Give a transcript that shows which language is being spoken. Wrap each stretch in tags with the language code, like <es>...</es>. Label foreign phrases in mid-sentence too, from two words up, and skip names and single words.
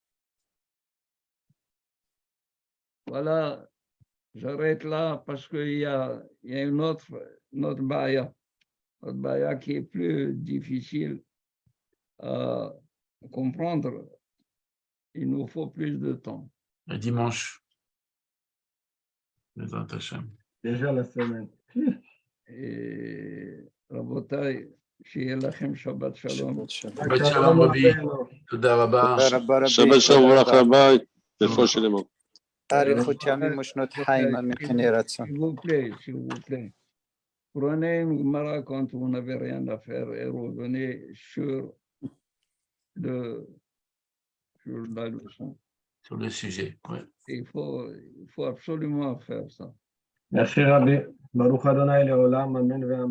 <fr>Voilà, j'arrête là parce qu'il y a une autre baya qui est plus difficile à comprendre. Il nous faut plus de temps. Le dimanche. Déjà la semaine.</fr> <he>Et Rabotai, שיהיה לכם שבת שלום. שבת שלום רבי. תודה רבה. שבת שלום וברכה רבה. רפואה שלמה. אריכות ימים ושנות חיים, אמן כן יהי רצון.</he> <fr>S'il vous plaît, s'il vous plaît. Prenez une Gemara quand vous n'avez rien à faire et revenez sur la leçon. Sur le sujet, oui. Il faut absolument faire ça. Merci Rabbi.</fr> <he>ברוך אדוני לעולם. אמן ואמן.</he>